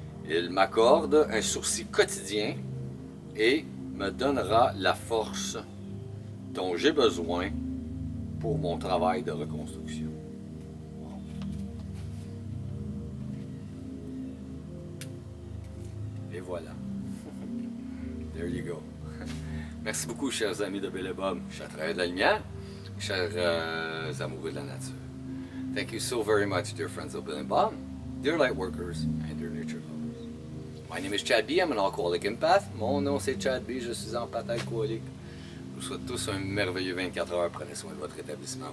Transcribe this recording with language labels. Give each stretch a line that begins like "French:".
French: Il m'accorde un sursis quotidien et me donnera la force dont j'ai besoin pour mon travail de reconstruction. Wow. Et voilà.
English: There you go.
French: Merci beaucoup, chers amis de Bill et Bob, chers travailleurs de la lumière, chers amoureux de la nature.
English: Thank you so very much, dear friends of Bill and Bob, dear light workers, and dear nature lovers. My name is Chad B. I'm an alcoholic empath.
French: Mon nom c'est Chad B. Je suis empathe alcoolique. Je vous souhaite tous un merveilleux 24 heures. Prenez soin de votre rétablissement.